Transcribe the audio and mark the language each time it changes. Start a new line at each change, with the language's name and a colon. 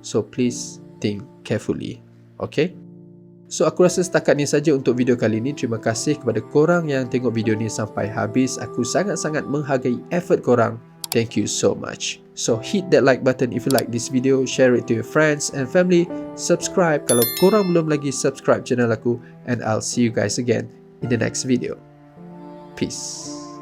English: So please think carefully. Okay?
Malay: So aku rasa setakat ni saja untuk video kali ni. Terima kasih kepada korang yang tengok video ni sampai habis. Aku sangat-sangat menghargai effort korang.
English: Thank you so much. So hit that like button if you like this video, share it to your friends and family,
Malay: subscribe kalau korang belum lagi subscribe channel aku,
English: and I'll see you guys again in the next video. Peace.